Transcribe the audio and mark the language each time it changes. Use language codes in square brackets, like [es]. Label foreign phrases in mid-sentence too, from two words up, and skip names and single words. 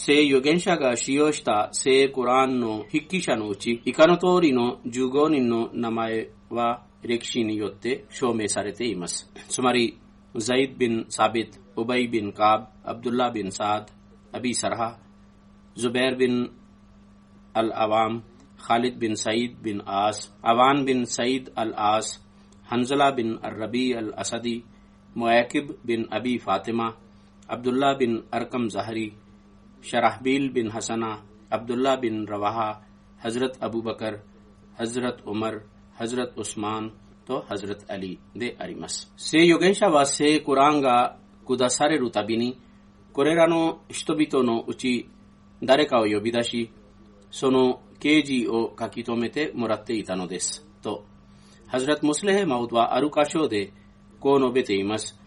[ja] 聖預言者が使用した聖クランの筆記者のうち以下の通りの15人の名前は歴史によって証明されています。つまりザイド・ビン・サビト、ウバイ・ビン・カーブ、アブドゥッラ・ビン・サード、アビ・サラハ、ズベール・ビン・アル・アワム、खालिद बिन सईद बिन आस, अवान बिन सईद अल आस, हंजला बिन रबी अल असदी, मुआकिब बिन अबी फातिमा, Abdullah bin Arkam Zahri, Sharahbil bin Hasana, Abdullah bin Rawaha, Hazrat Abu Bakar, Hazrat Umar, Hazrat Usman と Hazrat Ali であります。聖預言者は聖コランが下されるたびに、これらの人々のうち誰かを呼び出し、その啓示を書き留めてもらっていたのです。と、ハズラット・ムスレヘ・マウドはある箇所でこう述べています。